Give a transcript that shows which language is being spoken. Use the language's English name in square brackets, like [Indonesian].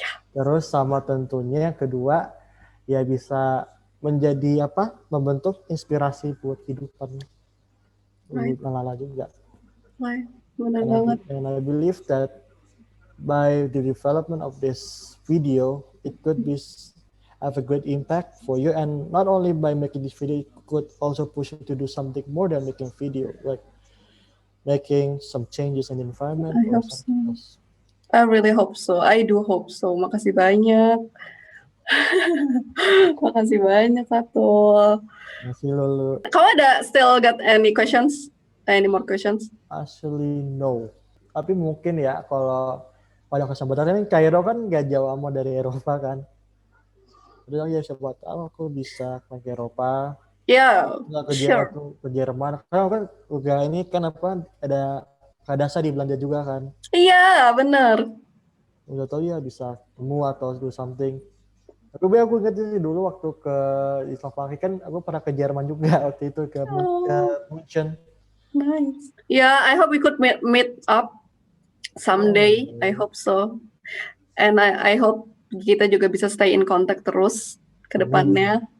[Indonesian] Terus sama tentunya yang kedua ya bisa menjadi apa? Membentuk inspirasi buat kehidupan Lala juga. Benar banget. [English] And I believe that by the development of this video, it could be have a great impact for you, and not only by making this video, it could also push you to do something more than making video, like making some changes in the environment. I hope so. I really hope so. I do hope so. [Indonesian] Makasih banyak. Makasih banyak, Fatul. Makasih, Lulu. Kamu ada [English] still got any questions? Any more questions? Actually, no. [Indonesian] Tapi mungkin ya kalau pada kesempatan ini Kairo kan gak jauh amat dari Eropa kan. Udah ya siapa tahu aku bisa ke Eropa. Ya, [English] sure. [Indonesian] Ke Jerman. Karena kan juga ini kan apa ada kadasa di Belanda juga kan. Iya, benar. Udah tahu ya bisa temu atau [English] do something. [Indonesian] Aku ingat sih dulu waktu ke Slovakia kan aku pernah ke Jerman juga waktu itu ke München. [English] Nice. Yeah, I hope we could meet up someday. I hope so. And I hope [Indonesian] kita juga bisa [English] stay in contact [Indonesian] terus ke depannya.